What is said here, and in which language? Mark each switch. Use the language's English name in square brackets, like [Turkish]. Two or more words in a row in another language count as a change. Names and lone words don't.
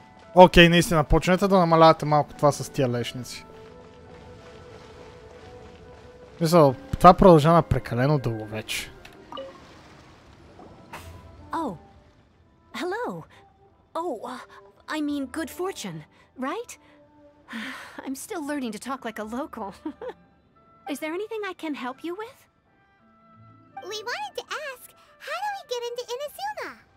[Bulgarian] Окей, наистина, почнете да намалявате малко това с тия лешници. Мисля, това продължава прекалено дълго вече. [English] Oh. Hello. Oh, I mean good fortune, right? I'm still learning to talk like a local. Is there anything I can help you with? We wanted to ask, how do we get into Inazuma?